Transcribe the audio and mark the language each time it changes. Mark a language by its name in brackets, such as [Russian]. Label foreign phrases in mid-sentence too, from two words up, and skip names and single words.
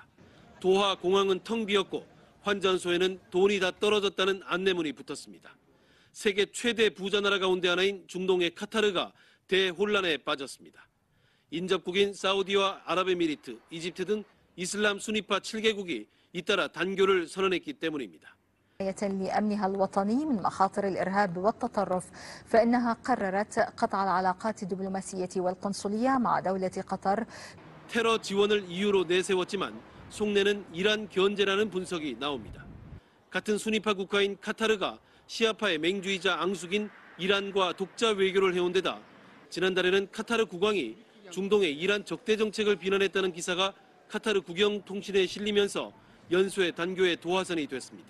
[Korean] 도하 공항은 텅 비었고 환전소에는 돈이 다 떨어졌다는 안내문이 붙었습니다. 세계 최대 부자 나라 가운데 하나인 중동의 카타르가 대혼란에 빠졌습니다. 인접국인 사우디와 아랍에미리트, 이집트 등 이슬람 수니파 7개국이 잇따라 단교를 선언했기 때문입니다. [Arabic] لأمنها الوطني من مخاطر الإرهاب والتطرف فإنها قررت قطع العلاقات الدبلوماسية والقنصلية مع دولة قطر. [Korean] 테러 지원을 이유로 내세웠지만 속내는 이란 견제라는 분석이 나옵니다. 같은 수니파 국가인 카타르가 시아파의 맹주의자 앙숙인 이란과 독자 외교를 해온 데다 지난달에는 카타르 국왕이 중동의 이란 적대 정책을 비난했다는 기사가 카타르 국영통신에 실리면서 연소의 단교의 도화선이 됐습니다.